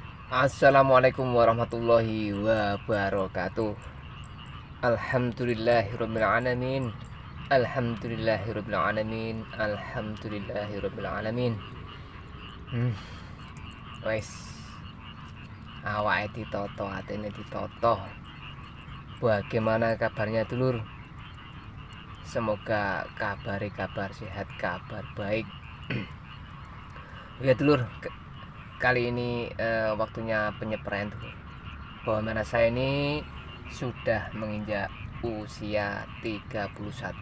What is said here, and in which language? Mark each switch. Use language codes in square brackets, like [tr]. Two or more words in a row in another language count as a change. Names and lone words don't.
[ar] السلام عليكم ورحمة الله وبركاته. الحمد لله رب العالمين. الحمد لله رب العالمين. الحمد لله رب العالمين. [jv] Wes, awake ditoto, atene ditoto. [id] Bagaimana kabarnya dulur? Semoga kabar sehat, kabar baik. Ya dulur, kali ini waktunya penyepraian dulu. Bahwa mana saya ini sudah menginjak usia 31.